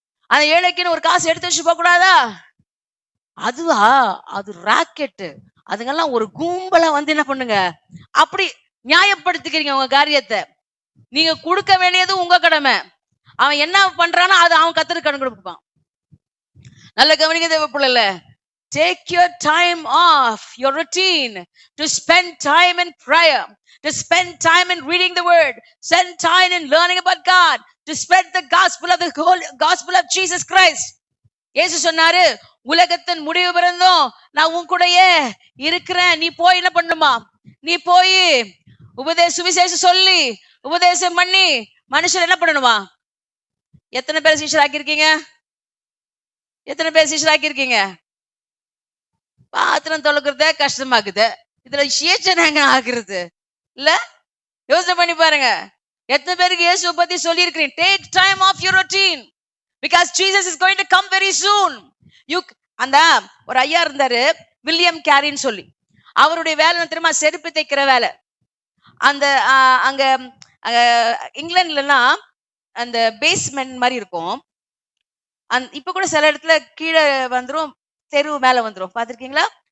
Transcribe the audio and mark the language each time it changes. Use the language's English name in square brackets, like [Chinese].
[Tamil] அந்த ஏழைக்குன்னு ஒரு காசு எடுத்து வச்சு போக கூடாதா? அதுவா? அது ராக்கெட்டு. அதுங்கெல்லாம் ஒரு கும்பலா வந்து என்ன பண்ணுங்க, அப்படி நியாயப்படுத்திக்கிறீங்க உங்க காரியத்தை. நீங்க கொடுக்க வேண்டியது உங்க கடமை. அவன் என்ன பண்றானோ அது அவன் கத்தருக்கு கடன் கொடுப்பான். நல்ல கவனிக்க தேவ பிள்ளைல, [English] take your time off your routine to spend time in prayer, to spend time in reading the word, spend time in learning about God, to spread the gospel of the whole gospel of Jesus Christ. [Tamil] இயேசு சொன்னாரு, உலகத்தின் முடிவு பிறந்தும் நான் உன் கூடயே இருக்கிறேன். நீ போய் என்ன பண்ணுமா? நீ போய் சுவிசேஷம் சொல்லி உபதேசம் பண்ணி மனுஷன் என்ன பண்ணணுமா? எத்தனை பேர் சீஷராக்கி இருக்கீங்க? எத்தனை பேர் சீஷராக்கி இருக்கீங்க? பாத்திரம் தொலைக்கிறத கஷ்டமாக்குது, இதுல சேச்சனாங்க ஆகுறது இல்ல? யோசனை பண்ணி பாருங்க. எத்தனை பேருக்கு இயேசுவை பத்தி சொல்லி இருக்கிறீங்க? [English] Take time off your routine because Jesus is going to come very soon. [Tamil] அந்த ஒரு ஐயா இருந்தாரு, வில்லியம் கேரின்னு சொல்லி. அவருடைய வேலை தெரியுமா? செருப்பு தைக்கிற வேலை. அந்த அங்க இங்கிலாந்துலாம் அந்த பேஸ்மெண்ட் மாதிரி இருக்கும். இப்ப கூட சில இடத்துல கீழே வந்துரும், தெரு மேல வந்துரும், பாத்திருக்கீங்களா?